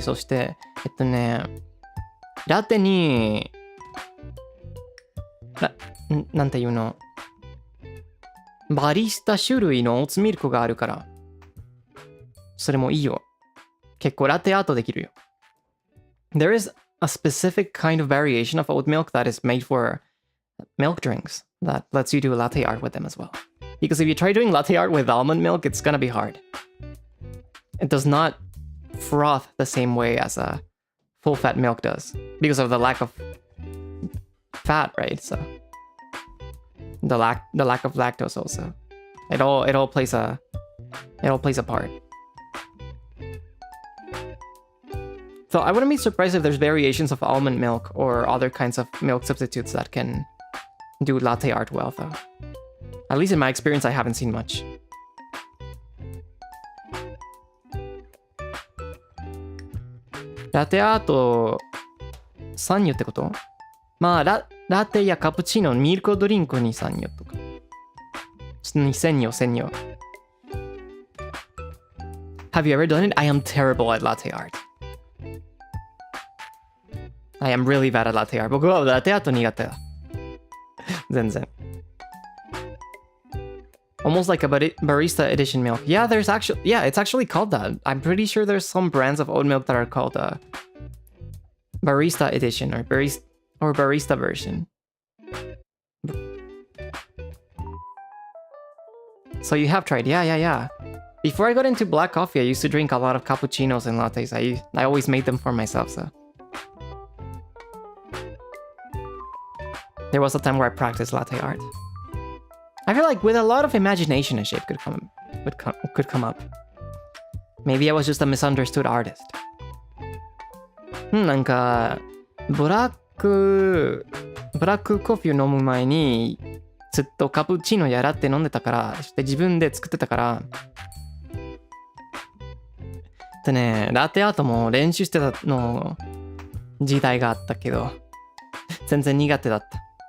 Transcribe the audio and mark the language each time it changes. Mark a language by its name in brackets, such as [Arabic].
[Japanese] そして、ラテに、なんていうの、バリスタ種類のオーツミルクがあるから、それもいいよ。結構ラテアートできるよ。 [English] There is a specific kind of variation of oat milk that is made for milk drinks that lets you do latte art with them as well. Because if you try doing latte art with almond milk, it's gonna be hard. It does not froth the same way as a full fat milk does because of the lack of fat, right? So the lack of lactose also. It all plays a part. So I wouldn't be surprised if there's variations of almond milk or other kinds of milk substitutes that can do latte art well, though. At least in my experience, I haven't seen much. [Japanese] Latte art 参与ってこと？まあラテやカプチーノ、ミルクドリンクに参与とか。潜入。 [English] Have you ever done it? I am terrible at latte art. I am really bad at latte art. [Japanese] 僕はラテアート苦手だ。全然。 [English] Almost like a barista edition milk. Yeah, it's actually called that. I'm pretty sure there's some brands of oat milk that are called barista edition or barista version. So you have tried, yeah. Before I got into black coffee, I used to drink a lot of cappuccinos and lattes. I always made them for myself, so. There was a time where I practiced latte art. I feel like with a lot of imagination, a shape could come up. Maybe I was just a misunderstood artist. [Japanese] なんかブラックコーヒーを飲む前にずっとカプチーノやらって飲んでたから、そして自分で作ってたから。でね、ラテアートも練習してたの時代があったけど、全然苦手だった。